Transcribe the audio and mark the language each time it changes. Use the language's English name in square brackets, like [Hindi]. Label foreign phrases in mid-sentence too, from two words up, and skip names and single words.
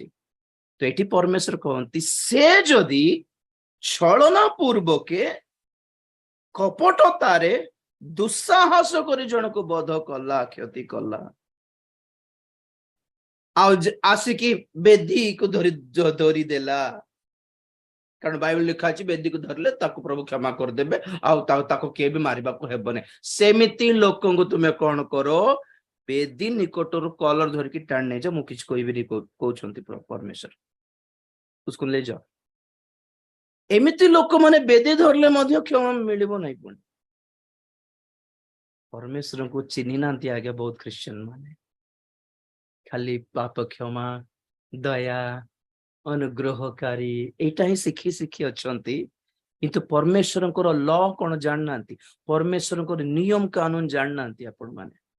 [Odia] ତ ଏଠି ପରମେଶ୍ୱର କହନ୍ତି, ସେ ଯଦି ଛଳନା ପୂର୍ବକେ କପଟତାରେ ଦୁଃସାହସ କରି ଜଣକୁ ବଧ କଲା, କ୍ଷତି କଲା, ଆଉ ଆସିକି ବେଦୀକୁ ଧରିଦେଲା, କାରଣ ବାଇବଲ ଲେଖା ଅଛି ବେଦୀକୁ ଧରିଲେ ତାକୁ ପ୍ରଭୁ କ୍ଷମା କରିଦେବେ, ଆଉ ତାକୁ କିଏ ବି ମାରିବାକୁ ହେବନି। ସେମିତି ଲୋକଙ୍କୁ ତୁମେ କଣ କର, ବେଦୀ ନିକଟରୁ କଲର ଧରିକି ଟାଣି ନେଇଯାଅ। ମୁଁ କିଛି କହିବିନି କହୁଛନ୍ତି ପରମେଶ୍ୱର, [Hindi] उसको ले जाओ। [Odia] ଏମିତି ଲୋକମାନେ ବେଦୀ ଧରିଲେ ମଧ୍ୟ କ୍ଷମା ମିଳିବ ନାହିଁ। ପୁଣି ପରମେଶ୍ୱରଙ୍କୁ ଚିହ୍ନି ନାହାନ୍ତି ଆଜ୍ଞା ବହୁତ ଖ୍ରୀଷ୍ଟିଆନ ମାନେ। ଖାଲି ପାପ କ୍ଷମା, ଦୟା, ଅନୁଗ୍ରହକାରୀ ଏଇଟା ହିଁ ଶିଖି ଶିଖି ଅଛନ୍ତି, କିନ୍ତୁ ପରମେଶ୍ୱରଙ୍କର ଲ କଣ ଜାଣିନାହାନ୍ତି, ପରମେଶ୍ୱରଙ୍କର ନିୟମ କାନୁନ ଜାଣିନାହାନ୍ତି ଆପଣ ମାନେ।